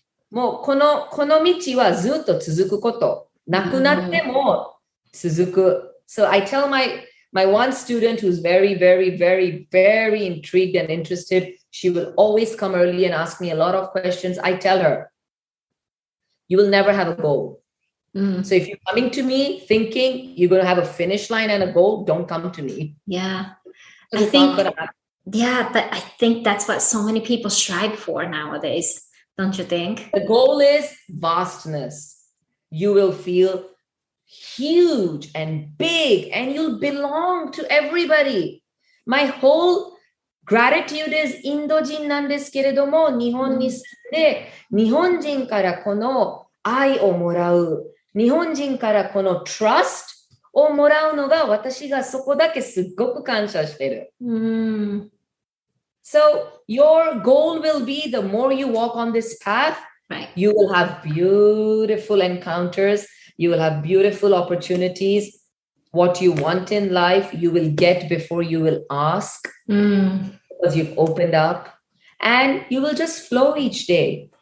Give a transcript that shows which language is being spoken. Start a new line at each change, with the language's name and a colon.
Japanese: もうこの道はずっと続くこと。なくなっても続く。
English: So I tell my one student who's very, very, very, very intrigued and interested, she will always come early and ask me a lot of questions. I tell her, you will never have a goal. So if you're coming to me thinking you're going to have a finish line and a goal, don't come to me. Yeah. I think, but I think that's what so many people strive for nowadays. Don't you think? The goal is vastness. You will feel huge and big and you'll belong to everybody. My whole gratitude is
Japanese: インド人なんですけれども、日本に住んで、日本人からこの愛をもらう。日本人からこの trust をもらうのが私がそこだけすっごく感謝してる。
English: So your goal will be the more you walk on this path, right. You will have beautiful encounters. You will have beautiful opportunities. What you want in life, you will get before you will ask because you've opened up and you will just flow each day.